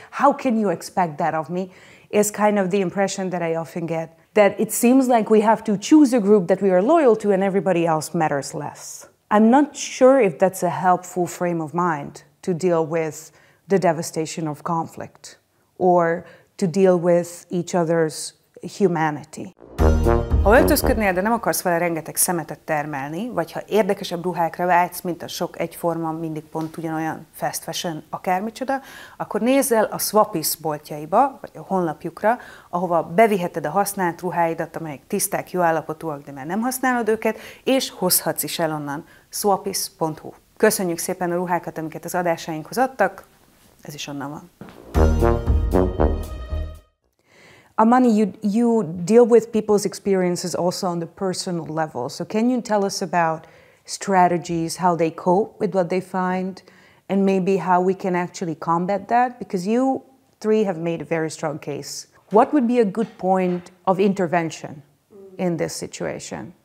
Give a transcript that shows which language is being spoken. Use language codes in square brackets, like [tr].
[en] How can you expect that of me? Is kind of the impression that I often get, that it seems like we have to choose a group that we are loyal to and everybody else matters less. I'm not sure if that's a helpful frame of mind to deal with the devastation of conflict or to deal with each other's humanity. [hu] Ha öltözködnél, de nem akarsz vele rengeteg szemetet termelni, vagy ha érdekesebb ruhákra vágysz, mint a sok egyforma, mindig pont ugyanolyan fast fashion, akármicsoda, akkor nézz el a Swappies boltjaiba, vagy a honlapjukra, ahova beviheted a használt ruháidat, amelyek tiszták, jó állapotúak, de már nem használod őket, és hozhatsz is el onnan. Swappies.hu. Köszönjük szépen a ruhákat, amiket az adásainkhoz adtak, ez is onnan van. [en] Amani, you deal with people's experiences also on the personal level. So can you tell us about strategies, how they cope with what they find, and maybe how we can actually combat that? Because you 3 have made a very strong case. What would be a good point of intervention in this situation?